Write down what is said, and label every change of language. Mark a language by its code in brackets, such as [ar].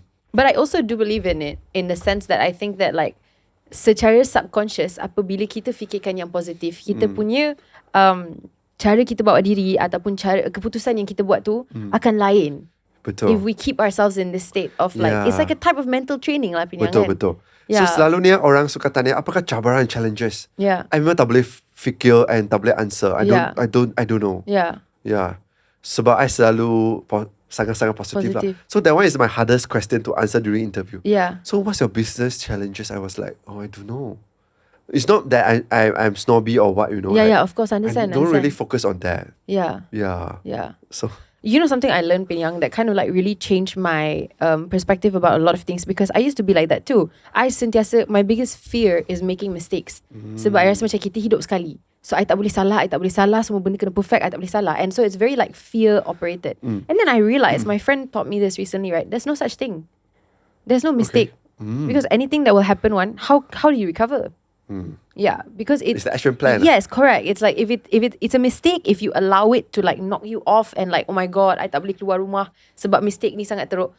[en] But I also do believe in it in the sense that I think that like [ms] secara subconscious, apabila kita fikirkan yang positif, kita punya cara kita bawa diri ataupun cara keputusan yang kita buat tu akan lain. Betul. [en] If we keep ourselves in this state of like, it's like a type of mental training lah, Pinn Yang, kan? [ms] Betul. [en] Yeah. [ms] So selalunya orang suka tanya, apakah cabaran challenges? [en] Yeah. [ms] I memang tak boleh fikir and tak boleh answer. [en] I don't know. Yeah. [ms] Yeah. Sebab I selalu sangat-sangat positif lah. [en] So that one is my hardest question to answer during interview. Yeah. So what's your business challenges? I was like, I don't know. It's not that I'm snobby or what, you know. Yeah, of course, I understand. I don't really focus on that. Yeah. Yeah. So you know something I learned, Pinn Yang, that kind of like really changed my perspective about a lot of things, because I used to be like that too. My biggest fear is making mistakes. [ms] Sebab I rasa macam kita hidup sekali. So I tak boleh salah, semua benda kena perfect, I tak boleh salah. [en] And so it's very like fear operated. And then I realized, my friend taught me this recently, right? There's no such thing. There's no mistake. Because anything that will happen how do you recover? Yeah, because it's the action plan. Yes, correct. It's like if it's a mistake, if you allow it to like knock you off and like, oh my god, [ms] I tak boleh keluar rumah sebab mistake ni sangat teruk.